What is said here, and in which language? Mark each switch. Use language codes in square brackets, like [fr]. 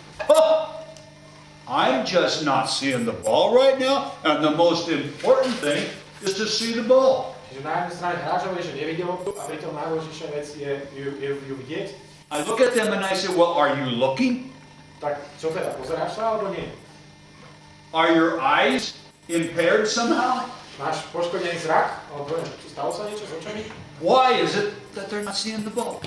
[en] Oh, I'm just not seeing the ball right now, and the most important thing is to see the ball. [sk] Čiže na jednej strane hráčov je, že nevidie loptu, a pritom najdôležitejšia vec je ju vidieť. [en] I look at them and I say, well, are you looking? [sk] Tak čo teda, pozeráš sa alebo nie? [en] Are your eyes impaired somehow? [sk] Máš poškodený zrak? Alebo stalo sa niečo s očami? [en] Why is it that they're not seeing the ball?